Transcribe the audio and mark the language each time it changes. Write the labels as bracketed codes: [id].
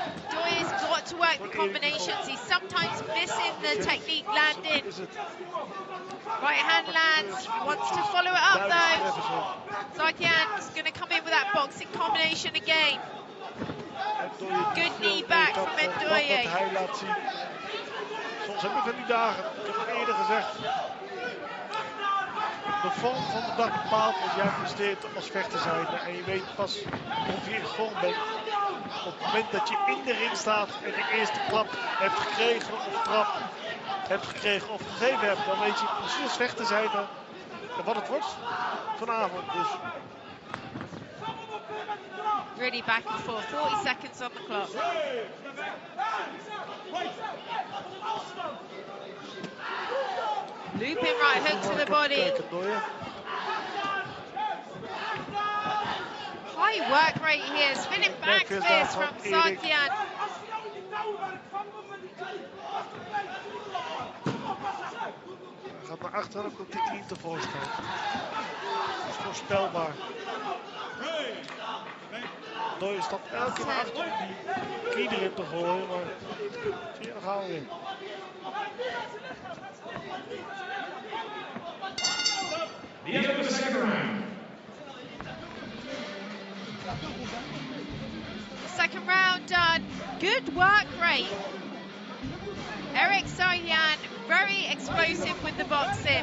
[en] Doye's got to work the combinations. He's sometimes missing the technique landing. Right hand lands, wants to follow it up though. Zakian's going to come in with that boxing combination again. Good knee back from Ndoye. [nl] Wat hij laat zien. Soms heb ik van die dagen, ik heb het eerder gezegd. De vorm van de dag bepaalt als jij presteert als vechter zijn. En je weet pas of je in vorm bent op het moment dat je in de ring staat en de eerste klap hebt gekregen of trap hebt gekregen of gegeven hebt. Dan weet je precies als vechter zijn wat het wordt vanavond. Dus. [en] Really back and forth, 40 seconds on the clock. Looping right hook to the body. High work rate here, spinning back fist from Zakian. [nl] Hij gaat naar achteren, dan komt die knie tevoorschijn. Dat is voorspelbaar. Ndoye stapt elke keer naar achter om die knie erin te gooien, maar zie je, dan gaan we weer. [en] The end of the second round. Second round done. Good work rate. Erik Zakian very explosive with the boxing.